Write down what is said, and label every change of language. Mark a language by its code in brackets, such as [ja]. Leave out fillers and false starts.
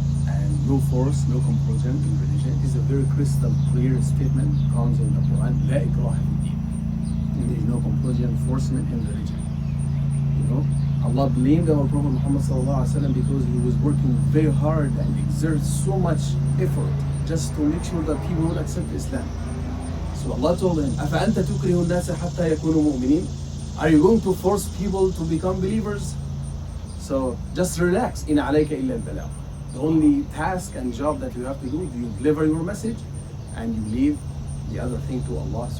[en] and no force, no compulsion in religion. It is a very crystal clear statement, comes in the Quran. [ar] لا إكراه في الدين. [en] There is no compulsion, enforcement in religion. You know, Allah blamed our Prophet Muhammad sallallahu alaihi wasallam because he was working very hard and exerted so much effort just to make sure that people would accept Islam. So Allah told him, [ar] أَفَأَنْتَ تُكْرِهُ النَّاسَ حَتَّى يَكُونُوا مُؤْمِنِينَ? [en] Are you going to force people to become believers? So just relax. [ar] إِنْ عَلَيْكَ إِلَّا الْبَلَاغُ. [en] The only task and job that you have to do is you deliver your message and you leave the other thing to Allah.